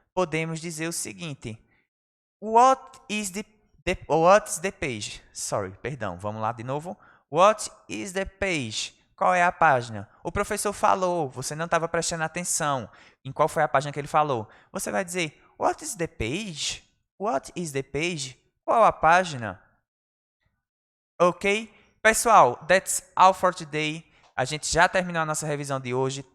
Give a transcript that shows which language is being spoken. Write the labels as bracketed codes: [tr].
[pt] podemos dizer o seguinte: [en] What is the page? [pt] Sorry, perdão, vamos lá de novo. [en] What is the page? [pt] Qual é a página? O professor falou, você não estava prestando atenção em qual foi a página que ele falou. Você vai dizer, [en] what is the page? What is the page? [pt] Qual a página? [en] Ok? Pessoal, that's all for today. [pt] A gente já terminou a nossa revisão de hoje.